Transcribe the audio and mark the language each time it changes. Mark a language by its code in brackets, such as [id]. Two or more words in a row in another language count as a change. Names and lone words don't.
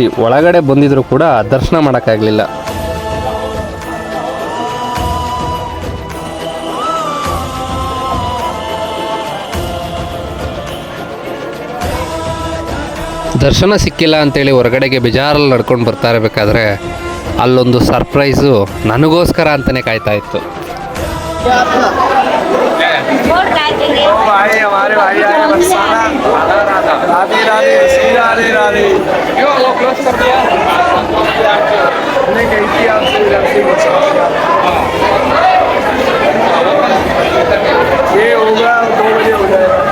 [kn] ಒಳಗಡೆ ಬಂದಿದ್ರು ಕೂಡ ದರ್ಶನ ಮಾಡೋಕ್ಕಾಗಲಿಲ್ಲ. ದರ್ಶನ ಸಿಕ್ಕಿಲ್ಲ ಅಂತೇಳಿ ಹೊರಗಡೆಗೆ ಬೇಜಾರಲ್ಲಿ ನಡ್ಕೊಂಡು ಬರ್ತಾ ಇರಬೇಕಾದ್ರೆ ಅಲ್ಲೊಂದು ಸರ್ಪ್ರೈಸು ನನಗೋಸ್ಕರ ಅಂತಲೇ ಕಾಯ್ತಾ ಇತ್ತು. [hi] भाई हमारे भाई आए बरसाना राधे राधे श्री राधे राधे क्लोज कर दिया हमने कही थी आपसे ये होगा 2 बजे हो जाएगा.